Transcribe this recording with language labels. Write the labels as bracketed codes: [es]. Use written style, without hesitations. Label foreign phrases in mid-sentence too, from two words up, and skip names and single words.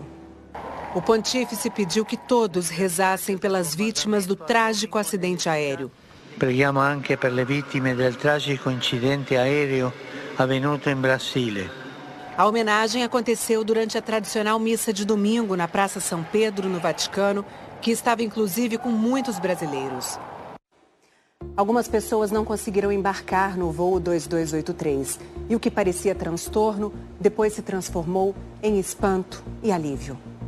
[pt] O pontífice pediu que todos rezassem pelas vítimas do trágico acidente aéreo. [it] Preghiamo anche per le vittime del tragico incidente aereo avvenuto in Brasile. [pt] A homenagem aconteceu durante a tradicional missa de domingo na Praça São Pedro, no Vaticano, que estava inclusive com muitos brasileiros. Algumas pessoas não conseguiram embarcar no voo 2283 e o que parecia transtorno depois se transformou em espanto e alívio.